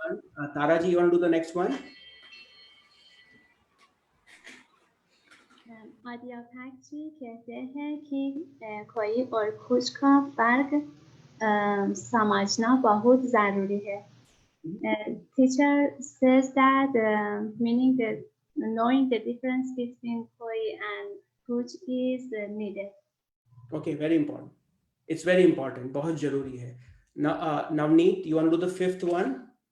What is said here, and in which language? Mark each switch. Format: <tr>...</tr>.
<en>one, Taraji, you want to do the next one?</en> <hi>अध्यापक जी कहते हैं कि कोई और कुछ का फर्क समझना बहुत ज़रूरी है.</hi> <en>Teacher says that meaning that knowing the difference between koi and kuch is needed. Okay, very important. It's very important.</en> <hi>बहुत जरूरी है.</hi> <en>Now, Navneet, you want to do the fifth one?</en>